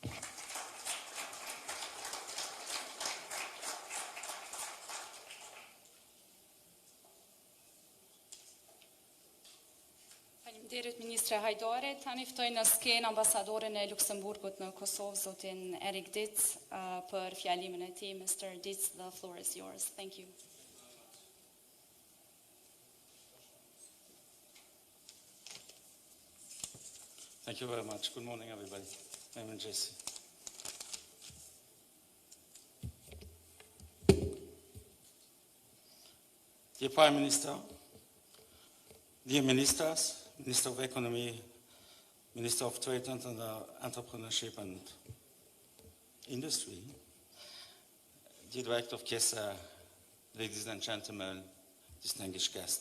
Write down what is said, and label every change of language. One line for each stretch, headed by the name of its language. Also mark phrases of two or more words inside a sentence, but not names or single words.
Albanian: Faleminderit Ministre Hajdari. Tani ftoj në skenë ambasadorin e Luksemburgut në Kosovë, zotin Erik Dietz, për fjalimin e tij.
English: Mr. Dietz, the floor is yours. Thank you. Thank you very much. Good morning, everybody. I'm Jesse. Dear Prime Minister, dear Ministers, Minister of Economy, Minister of Trade and Entrepreneurship and Industry, dear Director of Kiesa, ladies and gentlemen, distinguished guests.